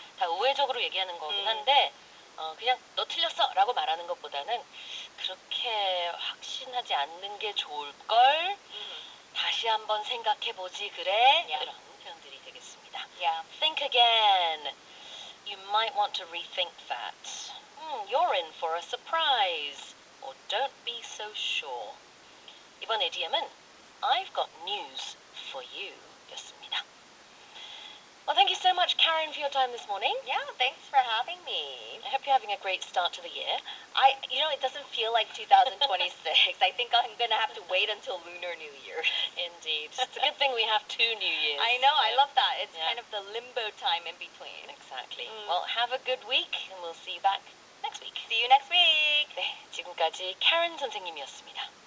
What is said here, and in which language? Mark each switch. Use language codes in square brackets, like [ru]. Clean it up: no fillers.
[ko] 다 우회적으로 얘기하는 거긴 한데, 그냥 너 틀렸어 라고 말하는 것보다는 그렇게 확신하지 않는 게 좋을걸? 다시 한번 생각해보지 그래? [en] Yeah. [ko] 이런 표현들이 되겠습니다. [en] Yeah. Think again. You might want to rethink that. You're in for a surprise. Or don't be so sure. [ko] 이번 idiom은 I've got news for you 였습니다. [en] Well, thank you so much, Karen, for your time this morning. Yeah, thanks for having me. I hope you're having a great start to the year. It doesn't feel like 2026. I think I'm going to have to wait until Lunar New Year. Indeed. It's a good thing we have 2 New Years. I know, I love that. It's Yeah. kind of the limbo time in between. Exactly. Well, have a good week, and we'll see you back next week. See you next week. [ko] 네, 지금까지 Karen 선생님이었습니다.